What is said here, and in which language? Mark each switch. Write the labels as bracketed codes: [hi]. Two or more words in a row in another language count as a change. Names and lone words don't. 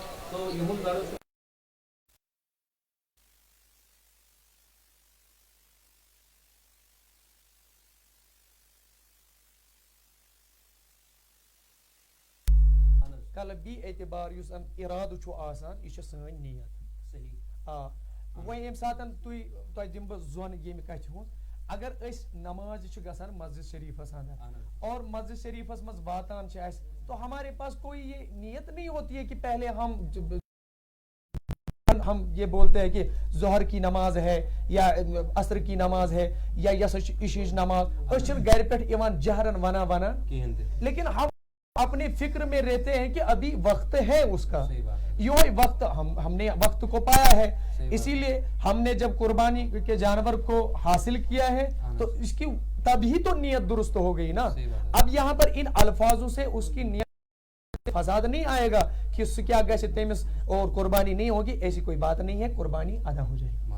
[ur] تو یوں ضرور [ks] قلبی اعتبار یس ارادہ چھو آسان, یہ سن نیت. صحیح. وۄنۍ ییٚمہِ ساتہٕ تۄہہِ دِمہٕ بہٕ زۄن ییٚمہِ کَتھِ ہُنٛد. اگر أسۍ نماز چھِ گژھان مسجد شریفس اندر, اور مسجد شریفس منٛز واتان چھِ اَسہِ, [ur] تو ہمارے پاس کوئی یہ نیت نہیں ہوتی ہے کہ پہلے ہم یہ بولتے ہیں کہ ظہر کی نماز ہے یا عصر کی نماز ہے یا [ks] یس عشیچ نماز, أسۍ چھِنہٕ گرِ پٮ۪ٹھ یِوان جہرن ونان, [ur] لیکن ہم اپنے فکر میں رہتے ہیں کہ ابھی وقت ہے اس کا, یہ وقت ہم نے وقت کو پایا ہے, اسی لیے ہم نے جب قربانی کے جانور کو حاصل کیا ہے تو اس کی تبھی تو نیت درست ہو گئی نا. اب یہاں پر ان الفاظوں سے اس کی نیت فساد نہیں آئے گا کہ [ks] اس کیا گیسے تیمس [ur] اور قربانی نہیں ہوگی, ایسی کوئی بات نہیں ہے, قربانی ادا ہو جائے گی.